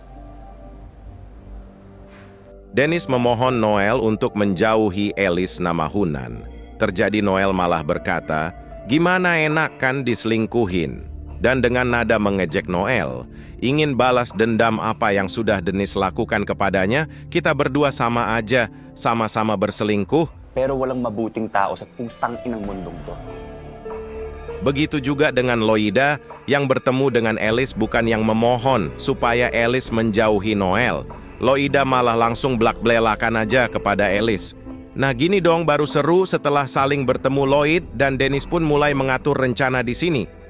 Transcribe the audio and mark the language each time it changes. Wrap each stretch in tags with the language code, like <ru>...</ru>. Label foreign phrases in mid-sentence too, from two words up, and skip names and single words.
<id>Dennis memohon Noel untuk menjauhi Alice Namahunan. Terjadi Noel malah berkata, "Gimana enak kan diselingkuhin?" Dan dengan nada mengejek Noel, ingin balas dendam apa yang sudah Dennis lakukan kepadanya, kita berdua sama aja, sama-sama berselingkuh.</id> <tl>Pero walang mabuting tao sa putang inang mundong to.</tl> <id>Begitu juga dengan Loida yang bertemu dengan Alice bukan yang memohon supaya Alice menjauhi Noel. Loida malah langsung blak-blelakan aja kepada Alice. Nah gini dong baru seru setelah saling bertemu Lloyd dan Dennis pun mulai mengatur rencana di sini.</id>